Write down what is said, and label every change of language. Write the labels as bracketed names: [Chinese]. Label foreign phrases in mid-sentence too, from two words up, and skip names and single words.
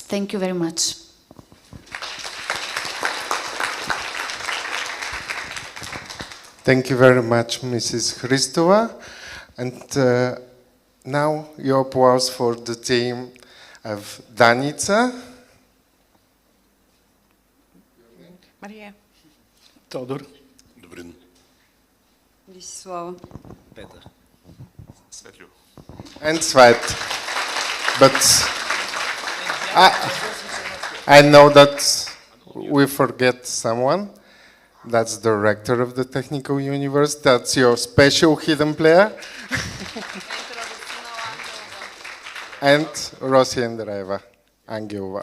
[English] Thank you very much. Thank you very much, Mrs. Hristova. And now your applause for the team of Danica. Мария. Тодор. Добрин. Десислава. Петър. Светлю. And Svet. But I know that we forget someone. That's the rector of the technical universe. That's your special hidden player. And Rosi Andreeva Angelova.